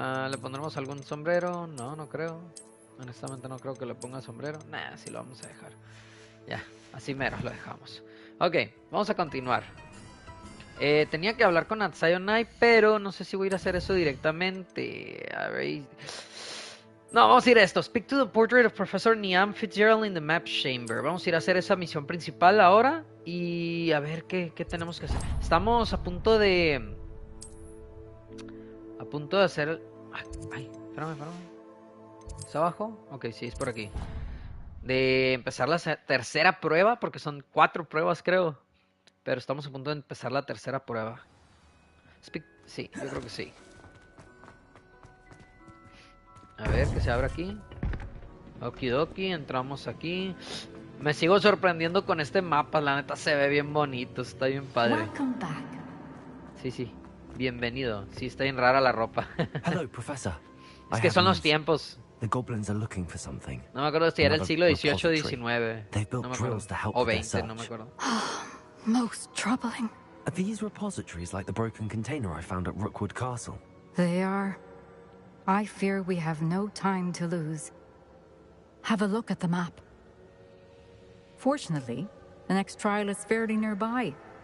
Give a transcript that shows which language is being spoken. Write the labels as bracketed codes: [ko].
[es] ¿Le pondremos algún sombrero? No creo. Honestamente no creo que le ponga sombrero. Así lo vamos a dejar. Ya, así mero lo dejamos. Ok, vamos a continuar. Tenía que hablar con Atsayonai, pero no sé si voy a ir a hacer eso directamente. A ver. No, vamos a ir a esto. [en] Speak to the portrait of Professor Niam Fitzgerald in the map chamber. [es] Vamos a ir a hacer esa misión principal ahora. Y a ver qué tenemos que hacer. Estamos a punto de... hacer... Ay, espérame. ¿Es abajo? Ok, sí, es por aquí. De empezar la tercera prueba, porque son 4 pruebas, creo. Pero estamos a punto de empezar la tercera prueba. Sí, yo creo que sí. A ver, ¿qué se abre aquí? Okidoki, entramos aquí. Me sigo sorprendiendo con este mapa, la neta se ve bien bonito, está bien padre. Sí, bienvenido. Sí, está bien rara la ropa. [en] Hello, professor. [es] Es que son los tiempos. [en] The goblins are looking for something. [es] No me acuerdo si era el siglo XVIII o XIX. No me acuerdo. O XX, no me acuerdo. [en] Most troubling. Are these repositories like the broken container I found at Rookwood Castle? They are. I fear we have no time to lose. Have a look at the map. Fortunately, The next trial is fairly nearby.